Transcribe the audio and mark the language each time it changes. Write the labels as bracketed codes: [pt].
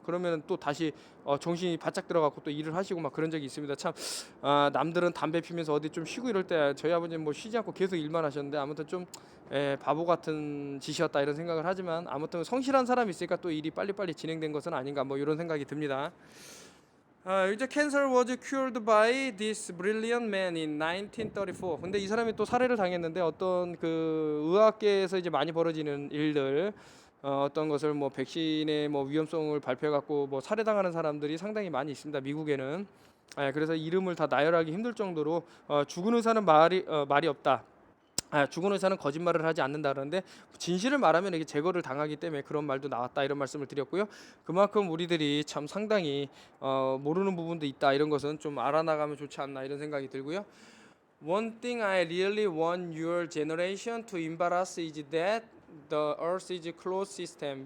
[ko] 그러면 또 다시 정신이 바짝 들어가고 또 일을 하시고 막 그런 적이 있습니다. 참 남들은 담배 피면서 어디 좀 쉬고 이럴 때 저희 아버님 뭐 쉬지 않고 계속 일만 하셨는데 아무튼 좀 바보 같은 짓이었다 이런 생각을 하지만 아무튼 성실한 사람이 있으니까 또 일이 빨리빨리 진행된 것은 아닌가 뭐 이런 생각이 듭니다. 이제 [en] cancer was cured by this brilliant man in 1934. [ko] 근데 이 사람이 또 살해를 당했는데 어떤 그 의학계에서 이제 많이 벌어지는 일들 어떤 것을 뭐 백신의 뭐 위험성을 발표해 갖고 뭐 살해당하는 사람들이 상당히 많이 있습니다. 미국에는. 그래서 이름을 다 나열하기 힘들 정도로 죽은 의사는 말이 없다. 죽은 의사는 거짓말을 하지 않는다 그러는데 진실을 말하면 이게 제거를 당하기 때문에 그런 말도 나왔다 이런 말씀을 드렸고요. 그만큼 우리들이 참 상당히 모르는 부분도 있다 이런 것은 좀 알아나가면 좋지 않나 이런 생각이 들고요. [en] One thing I really want your generation to embrace is that the Earth is a closed system.